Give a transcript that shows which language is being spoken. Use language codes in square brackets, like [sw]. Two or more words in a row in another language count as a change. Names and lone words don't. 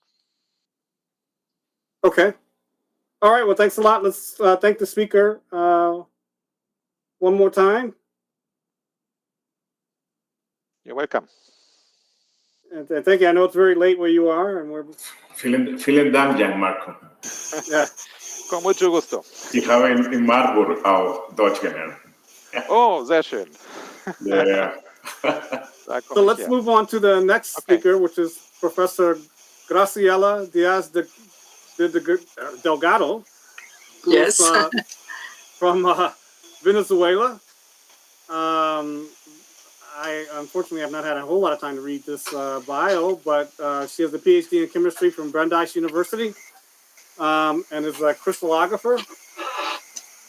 [en] Okay. All right. Well, thanks a lot. Let's thank the speaker one more time. You're welcome. And thank you. I know it's very late where you are, and we're [de] Vielen Dank, Gianmarco. Ja. [es] Con mucho gusto. [de] Ich habe in Marburg auch Deutsch gelernt. Oh, sehr schön. [en] Yeah. So let's move on to the next speaker, which is Professor Graciela Diaz Delgado. Yes. From Venezuela. I unfortunately have not had a whole lot of time to read this bio, but she has a PhD in chemistry from Brandeis University and is a crystallographer.